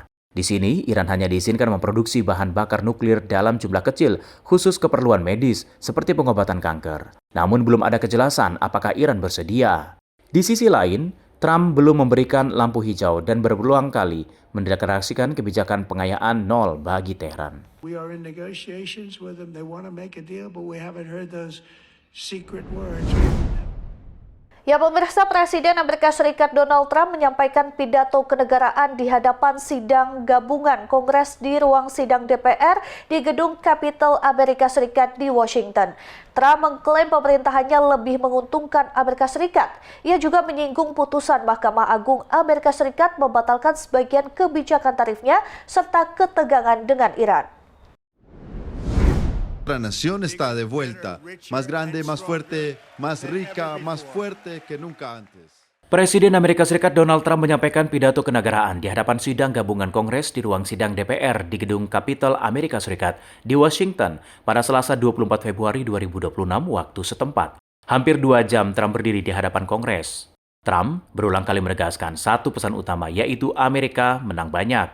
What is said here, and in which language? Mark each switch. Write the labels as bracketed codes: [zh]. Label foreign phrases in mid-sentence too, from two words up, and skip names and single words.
[id] Di sini, Iran hanya diizinkan memproduksi bahan bakar nuklir dalam jumlah kecil, khusus keperluan medis, seperti pengobatan kanker. Namun belum ada kejelasan apakah Iran bersedia. Di sisi lain, Trump belum memberikan lampu hijau dan berulang kali mendeklarasikan kebijakan pengayaan nol bagi Teheran. [en] We are in negotiations with them. They want to make a deal, but we haven't heard those secret words. [id] Ya pemirsa, Presiden Amerika Serikat Donald Trump menyampaikan pidato kenegaraan di hadapan sidang gabungan Kongres di ruang sidang DPR di gedung Capitol Amerika Serikat di Washington. Trump mengklaim pemerintahannya lebih menguntungkan Amerika Serikat. Ia juga menyinggung putusan Mahkamah Agung Amerika Serikat membatalkan sebagian kebijakan tarifnya serta ketegangan dengan Iran. [es] Nuestra nación está de vuelta, más grande, más fuerte, más rica, más fuerte que nunca antes. [id] Presiden Amerika Serikat Donald Trump menyampaikan pidato kenegaraan di hadapan sidang gabungan Kongres di ruang sidang DPR di gedung Capitol Amerika Serikat di Washington pada Selasa 24 Februari 2026 waktu setempat. Hampir 2 jam Trump berdiri di hadapan Kongres. Trump berulang kali menegaskan satu pesan utama, yaitu Amerika menang banyak.